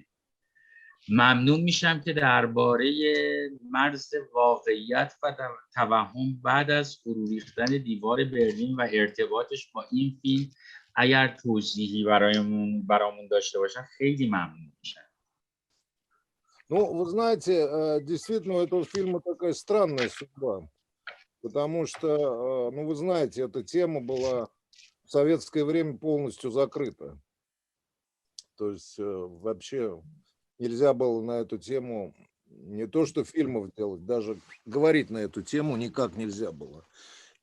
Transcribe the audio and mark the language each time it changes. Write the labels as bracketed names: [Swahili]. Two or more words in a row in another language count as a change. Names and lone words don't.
[Persian] ممنون میشم که درباره مرز واقعیت و توهم بعد از فرو ریختن دیوار برلین و ارتباطش با این فیلم اگر توضیحی برامون داشته باشن خیلی ممنون میشم. [Russian] Ну, вы знаете, действительно, у этого фильма такая странная судьба, потому что, ну, вы знаете, эта тема была в советское время полностью закрыта. То есть вообще нельзя было на эту тему не то что фильмов делать, даже говорить на эту тему никак нельзя было.